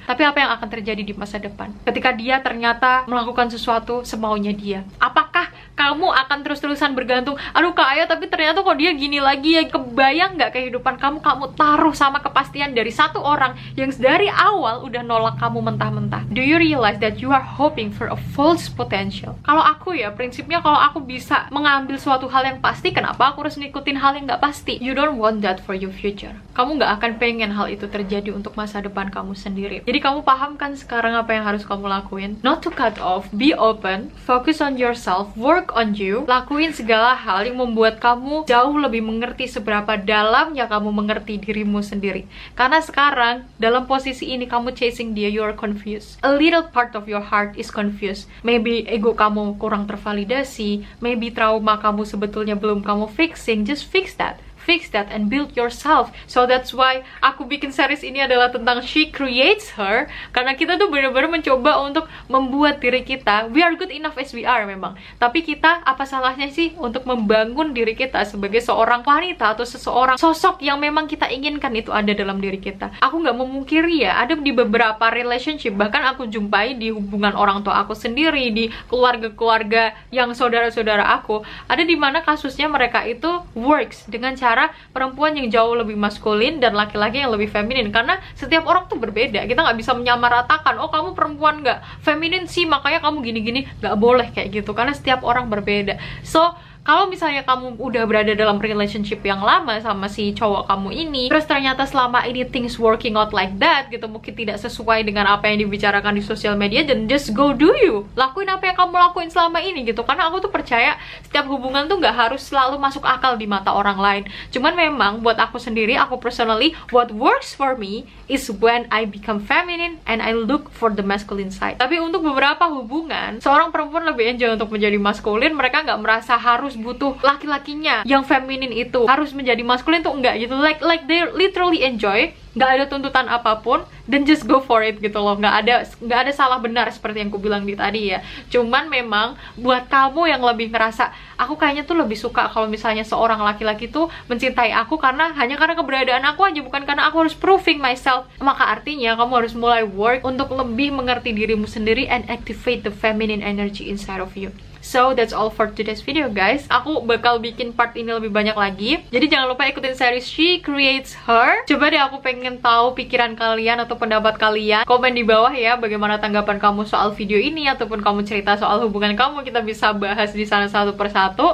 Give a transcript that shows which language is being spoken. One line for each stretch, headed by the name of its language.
Indonesian: Tapi apa yang akan terjadi di masa depan ketika dia ternyata melakukan sesuatu semaunya dia? Apakah kamu akan terus-terusan bergantung, aduh Kak Ayo tapi ternyata kok dia gini lagi ya? Kebayang nggak kehidupan kamu taruh sama kepastian dari satu orang yang dari awal udah nolak kamu mentah-mentah?
English: Do you realize that you are hoping for a false potential?
Indonesian: Kalau aku ya, prinsipnya kalau aku bisa mengambil suatu hal yang pasti, kenapa aku harus ngikutin hal yang nggak pasti?
English: You don't want that for your future.
Indonesian: Kamu nggak akan pengen hal itu terjadi untuk masa depan kamu sendiri. Jadi kamu paham kan sekarang apa yang harus kamu lakuin?
English: Not to cut off, be open, focus on yourself, work on you.
Indonesian: Lakuin segala hal yang membuat kamu jauh lebih mengerti seberapa dalamnya kamu mengerti dirimu sendiri. Karena sekarang dalam posisi ini kamu chasing dia,
English: you are confused. A little part of your heart is confused. Maybe
Indonesian: ego kamu kurang tervalidasi,
English: maybe
Indonesian: trauma kamu sebetulnya belum kamu fixing.
English: Just fix that and build yourself.
Indonesian: So that's why aku bikin series ini adalah tentang She Creates Her, karena kita tuh bener-bener mencoba untuk membuat diri kita,
English: we are good enough as we are
Indonesian: memang, tapi kita apa salahnya sih untuk membangun diri kita sebagai seorang wanita atau seseorang sosok yang memang kita inginkan itu ada dalam diri kita. Aku nggak memungkiri ya, ada di beberapa relationship, bahkan aku jumpai di hubungan orang tua aku sendiri, di keluarga-keluarga yang saudara-saudara aku, ada di mana kasusnya mereka itu works dengan cara perempuan yang jauh lebih maskulin dan laki-laki yang lebih feminin. Karena setiap orang tuh berbeda, kita nggak bisa menyamaratakan, oh kamu perempuan nggak feminin sih makanya kamu gini-gini, nggak boleh kayak gitu, karena setiap orang berbeda. So kalau misalnya kamu udah berada dalam relationship yang lama sama si cowok kamu ini, terus ternyata selama ini
English: things working out like that
Indonesian: gitu, mungkin tidak sesuai dengan apa yang dibicarakan di sosial media, dan
English: just go do you.
Indonesian: Lakuin apa yang kamu lakuin selama ini gitu. Karena aku tuh percaya setiap hubungan tuh nggak harus selalu masuk akal di mata orang lain. Cuman memang buat aku sendiri, aku personally,
English: what works for me is when I become feminine and I look for the masculine side.
Indonesian: Tapi untuk beberapa hubungan, seorang perempuan lebih enjoy untuk menjadi maskulin. Mereka nggak merasa harus butuh laki-lakinya yang feminin itu harus menjadi maskulin tuh enggak gitu,
English: like they literally enjoy,
Indonesian: nggak ada tuntutan apapun, dan
English: just go for it
Indonesian: gitu loh. Nggak ada salah benar seperti yang aku bilang di tadi ya. Cuman memang buat kamu yang lebih ngerasa aku kayaknya tuh lebih suka kalau misalnya seorang laki-laki tuh mencintai aku hanya karena keberadaan aku aja, bukan karena aku harus
English: proving myself,
Indonesian: maka artinya kamu harus mulai work untuk lebih mengerti dirimu sendiri
English: and activate the feminine energy inside of you. So that's all for today's video guys.
Indonesian: Aku bakal bikin part ini lebih banyak lagi, jadi jangan lupa ikutin series She Creates Her. Coba deh, aku pengen tahu pikiran kalian atau pendapat kalian. Komen di bawah ya, bagaimana tanggapan kamu soal video ini, ataupun kamu cerita soal hubungan kamu, kita bisa bahas di sana satu persatu.